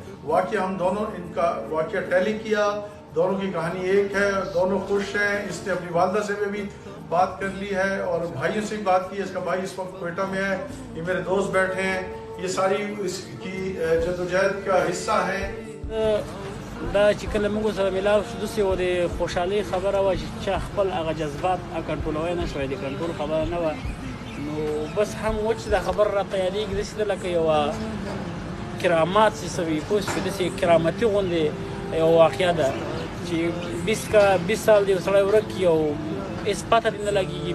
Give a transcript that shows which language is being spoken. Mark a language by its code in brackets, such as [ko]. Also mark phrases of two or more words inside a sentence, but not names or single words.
[ur] واقعہ ہم دونوں ان کا واقعہ ٹیلی کیا، دونوں کی کہانی ایک ہے، دونوں خوش ہیں. اس نے اپنی والدہ سے بھی بات کر لی ہے اور بھائیوں سے بھی بات کی. اس کا بھائی اس وقت کوئٹہ میں ہے، یہ میرے دوست بیٹھے ہیں. یہ ساری اس کی جدوجہد کا حصہ ہے. [ps] دا چې کله موږ سره ملاو شو داسې و د خوشحالۍ خبره وه چې چا خپل هغه جذبات کنټرولوی نه شوی، د کنټرول خبره نه وه. نو بس هم و چې دا خبره راته یادېږي داسې ده لکه یوه کرامات چې څه وي پوه شوې، داسې کرامتي غوندې یوه واقعه ده چې 20 سال د یو سړی ورک کي او هېڅ پته دې نه لګېږي.